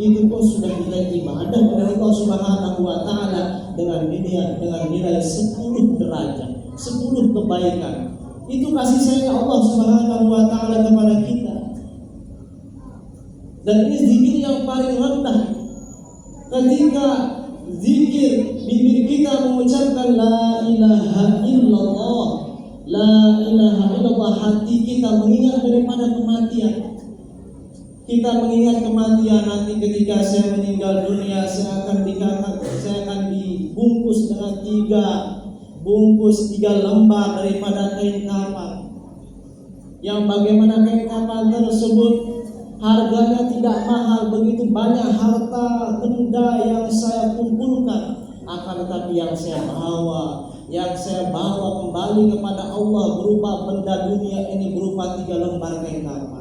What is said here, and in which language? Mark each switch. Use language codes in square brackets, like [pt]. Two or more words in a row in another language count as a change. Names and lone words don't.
[id] Itu pun sudah nilai ibadah oleh Allah [ar] سبحانه وتعالى [id] dengan nilai 10 derajat, 10 kebaikan. Itu kasih sayang Allah [ar] سبحانه وتعالى [id] kepada kita. Dan ini zikir yang paling rendah. Ketika zikir bibir kita mengucapkan [ar] لا إله إلا الله، لا إله إلا الله, [id] hati kita mengingat daripada kematian. Kita mengingat kematian, nanti ketika saya meninggal dunia, saya akan dibungkus dengan 3 lembar daripada kain kafan. Yang bagaimana kain kafan tersebut harganya tidak mahal, begitu banyak harta benda yang saya kumpulkan, akan tetapi yang saya bawa kembali kepada Allah berupa benda dunia ini, berupa 3 lembar kain kafan.